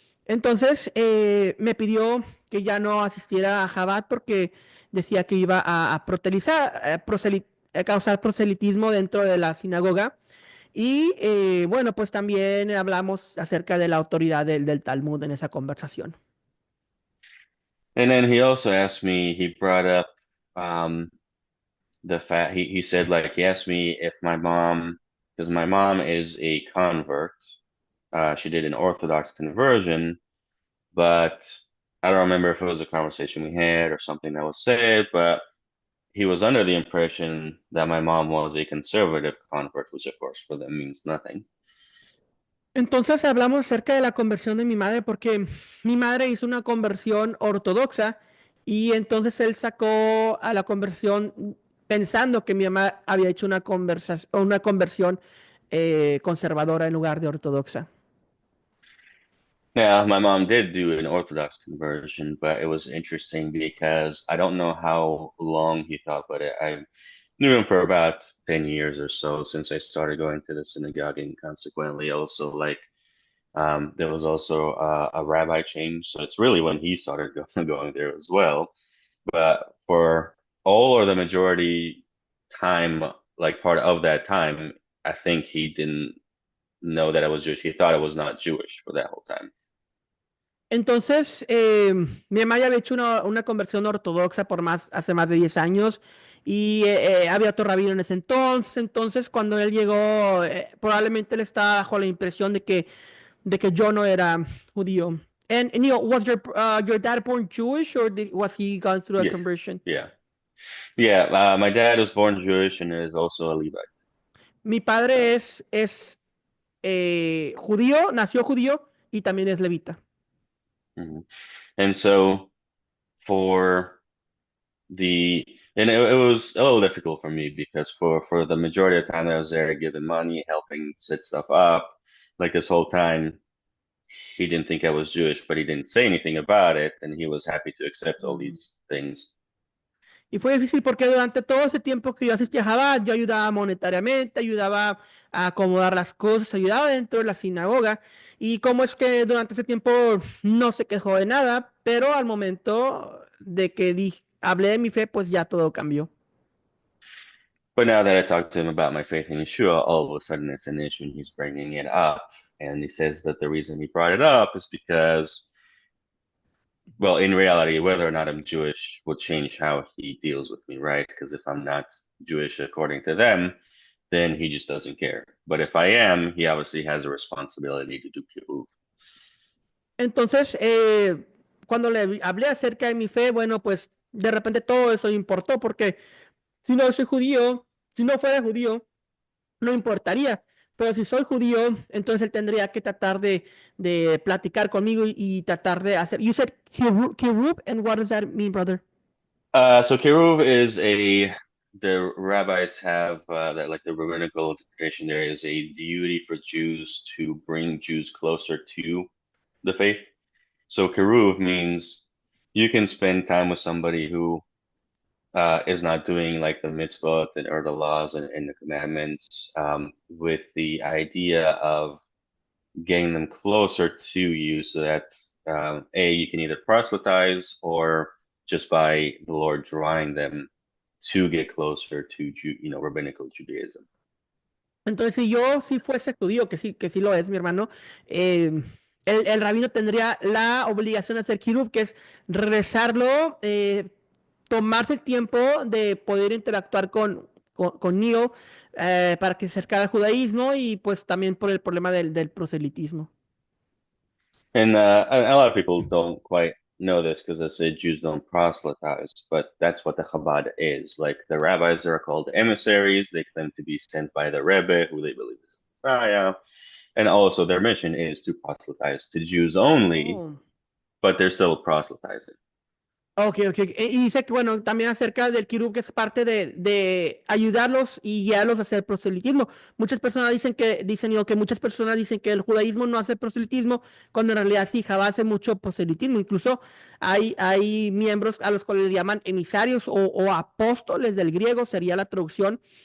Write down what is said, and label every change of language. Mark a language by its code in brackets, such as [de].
[es] Entonces me pidió que ya no asistiera a Jabat porque decía que iba a a causar proselitismo dentro de la sinagoga. Y bueno, pues también hablamos acerca de la autoridad del Talmud en esa conversación. [en] And then he also asked me, he brought up um, the fact he said like he asked me if my mom, because my mom is a convert. She did an Orthodox conversion, but I don't remember if it was a conversation we had or something that was said, but he was under the impression that my mom was a conservative convert, which of course for them means nothing. [es] Entonces hablamos acerca de la conversión de mi madre porque mi madre hizo una conversión ortodoxa y entonces él sacó a la conversión pensando que mi mamá había hecho una conversión conservadora en lugar de ortodoxa. [en] Yeah, my mom did do an Orthodox conversion, but it was interesting because I don't know how long he thought about it. I knew him for about 10 years or so since I started going to the synagogue, and consequently also like there was also a rabbi change. So it's really when he started going there as well. But for all or the majority time, like part of that time, I think he didn't know that I was Jewish. He thought I was not Jewish for that whole time. [es] Entonces, mi mamá ya había hecho una conversión ortodoxa hace más de 10 años y había otro rabino en ese entonces. Entonces, cuando él llegó, probablemente él estaba bajo la impresión de que yo no era judío. [en] And Neil, was your dad born Jewish or was he gone through a Yeah, conversion? yeah, yeah. My dad was born Jewish and is also a Levite. [es] Mi padre [en] So, [es] es judío, nació judío y también es levita. mhm. [en] And so for the and it was a little difficult for me because for the majority of the time that I was there, giving money, helping set stuff up, like this whole time, he didn't think I was Jewish, but he didn't say anything about it, and he was happy to accept all these things. [es] Y fue difícil porque durante todo ese tiempo que yo asistía a Chabad, yo ayudaba monetariamente, ayudaba a acomodar las cosas, ayudaba dentro de la sinagoga. Y como es que durante ese tiempo no se quejó de nada, pero al momento de que hablé de mi fe, pues ya todo cambió. [en] But now that I talked to him about my faith in Yeshua, all of a sudden it's an issue and he's bringing it up. And he says that the reason he brought it up is because, well, in reality, whether or not I'm Jewish will change how he deals with me, right? Because if I'm not Jewish according to them, then he just doesn't care. But if I am, he obviously has a responsibility to do kibbutz. [es] Entonces, cuando le hablé acerca de mi fe, bueno, pues de repente todo eso importó porque si no soy judío, si no fuera judío, no importaría. Pero si soy judío, entonces él tendría que tratar de platicar conmigo y tratar de hacer. [en] You said kirub, and what does that mean, brother? So kiruv is the rabbis have that like the rabbinical interpretation there is a duty for Jews to bring Jews closer to the faith. So kiruv means you can spend time with somebody who is not doing like the mitzvot or the laws and the commandments with the idea of getting them closer to you so that A, you can either proselytize or just by the Lord drawing them to get closer to rabbinical Judaism. [es] Entonces, si yo sí fuese judío, que sí lo es, mi hermano, el rabino tendría la obligación de hacer kirub, que es rezarlo, tomarse el tiempo de poder interactuar con Neo para que se acercara al judaísmo y pues también por el problema del proselitismo. [en] And a lot of people don't quite know this because they say Jews don't proselytize, but that's what the Chabad is. Like the rabbis are called emissaries. They claim to be sent by the Rebbe, who they believe is Messiah. And also their mission is to proselytize to Jews only, Oh. but they're still proselytizing. Ok, ok. [es] Y dice que, bueno, también acerca del kirub, que es parte de ayudarlos y guiarlos a hacer proselitismo. Muchas personas dicen, que muchas personas dicen que el judaísmo no hace proselitismo, cuando en realidad sí, Jabá hace mucho proselitismo. Incluso hay miembros a los cuales le llaman emisarios o apóstoles del griego, sería la traducción.